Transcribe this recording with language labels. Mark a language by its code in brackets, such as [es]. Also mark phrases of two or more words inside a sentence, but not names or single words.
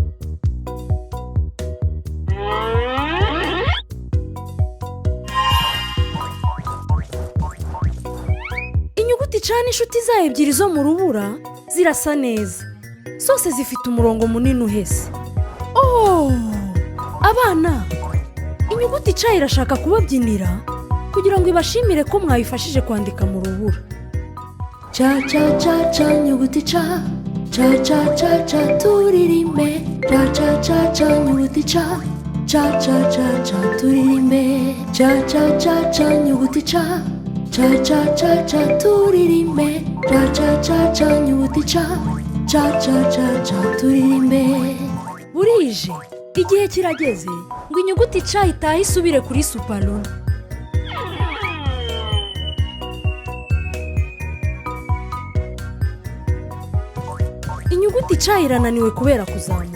[rw] Inyuguti ca n'inshuti zayo ebyiri zo mu rubura zirasa neza. Zose zifite umurongo munini uhese. Oh! Abana, inyuguti ca irashaka kubabyinira kugira ngo ibashimire ko mwayifashije kwandika mu rubura. Ca ca ca ca nyuguti ca. Ca ca ca ca turirimbe. Ca ca ca ca nyuguti ca. Ca ca ca ca turirimbe. Ca ca ca ca nyuguti ca. Ca ca ca ca turirimbe. ca nyuguti ca turirimbe. Burije igihe kirageze ngo inyuguti ca itahe isubire kuri supalona. Inyuguti ca irananiwe kubera kuzamuka.